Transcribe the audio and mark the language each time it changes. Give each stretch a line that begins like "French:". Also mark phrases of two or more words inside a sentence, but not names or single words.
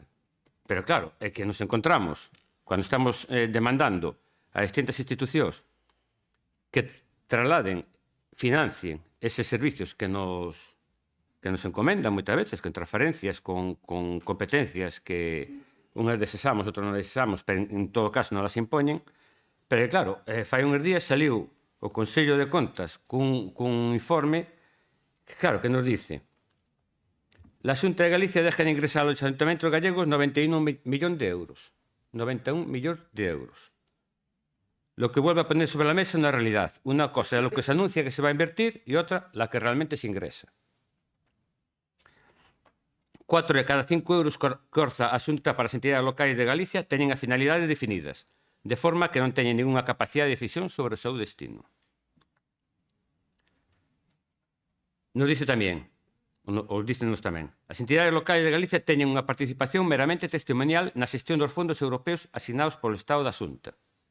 Galician: Pero claro, é que nos encontramos, cando estamos demandando a distintas institucións que trasladen, financien eses servicios que nos encomendan moitas veces, con transferencias, con competencias que unhas desexamos, outras non desexamos, pero en todo caso non las impoñen. Pero claro, fai uns días saliu o Consello de Contas cun informe que, claro,
Spanish: que nos dice: la Xunta de Galicia deja de ingresar
Galician: aos
Spanish: ayuntamentos gallegos 91 millón de euros. 91 millón de euros. Lo que vuelve a poner sobre la mesa una realidad. Una cosa es lo que se anuncia que se va a invertir y otra la que realmente se ingresa.
Galician: 4 de cada 5 euros que orza a Xunta para as entidades locais de Galicia teñen as finalidades definidas, de forma que non teñen ninguna capacidade de decisión sobre o seu destino. Nos dice tamén, ou dícenos tamén, as entidades locais de Galicia teñen unha participación meramente testimonial na xestión dos fondos europeos asignados polo Estado da Xunta.